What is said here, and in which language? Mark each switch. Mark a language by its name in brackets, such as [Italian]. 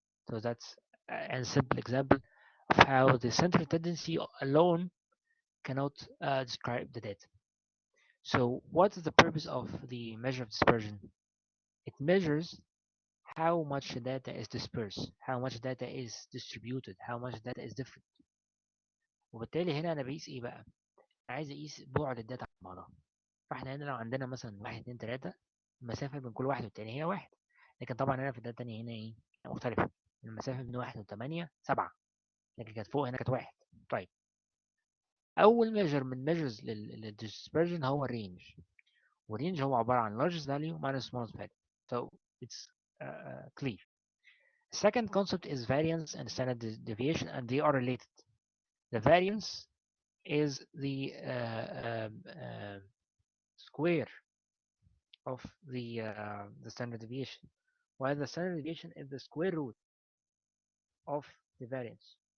[English] So that's a simple example of how the central tendency alone cannot describe the data. So what is the purpose of the measure of dispersion? It measures how much data is dispersed, how much data is distributed, how much data is different. [Arabic] وبالتالي هنا انا بقيس ايه بقى؟ عايز اقيس بعد الداتا عن بعضها. فاحنا هنا لو عندنا مثلا 1 2 3 المسافة بين كل واحد والتاني هي 1. لكن طبعا هنا في الداتا التانية هنا ايه؟ مختلفة. المسافة بين 1 و8 7 لكن كانت فوق هنا كانت 1. طيب اول ميجر من ميجرز للدispersion هو الرينج. والرينج هو عبارة عن [English] largest value minus smallest value. So it's clear. Second concept is variance and standard deviation, and they are related. The variance is the square of the standard deviation, while the standard deviation is the square root of the variance.